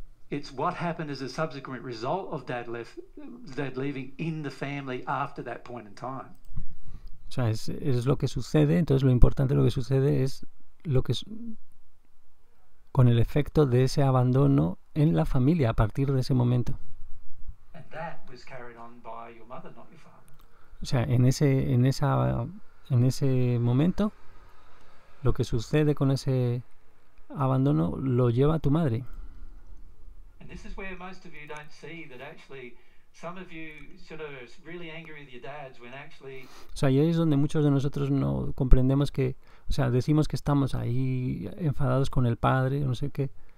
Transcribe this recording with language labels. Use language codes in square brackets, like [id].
[en] It's what happened as a subsequent result of Dad leaving in the family after that point in time. [es] O sea, es lo que sucede. Entonces lo importante de lo que sucede es lo que con el efecto de ese abandono en la familia a partir de ese momento. [en] And that was carried on by your mother, not your father. [es] O sea, en ese momento lo que sucede con ese abandono lo lleva tu madre. [en] And this is where most of you don't see that actually some of you sort of really angry with your dads when actually. [es] O sea, y ahí es donde muchos de nosotros no comprendemos que, o sea, decimos que estamos ahí enfadados con el padre, no sé qué.